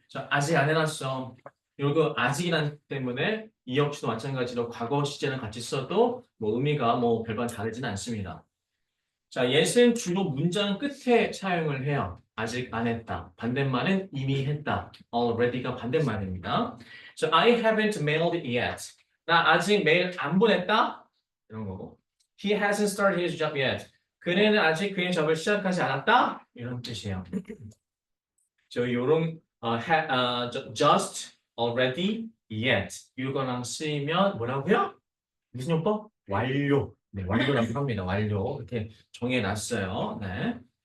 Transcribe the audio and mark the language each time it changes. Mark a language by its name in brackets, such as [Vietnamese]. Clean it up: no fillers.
[Korean] 자, 아직 안 해놨어. 이거 아직이란 때문에 이 역시도 마찬가지로 과거 시제는 같이 써도 뭐 의미가 뭐 별반 다르지는 않습니다. 자, yes는 주로 문장 끝에 사용을 해요. 아직 안 했다. 반대말은 이미 했다. already가 반대말입니다. [English] So I haven't mailed it yet. [Korean] 나 아직 메일 안 보냈다. 이런 거고. [English] He hasn't started his job yet. [Korean] 그는 아직 그의 잡을 시작하지 않았다. 이런 뜻이에요. 저 요런 just, already, yet 이거랑 쓰이면 뭐라고요? 무슨 용법? 완료. 네, 완료라고 합니다. 완료. 이렇게 정해놨어요. 네.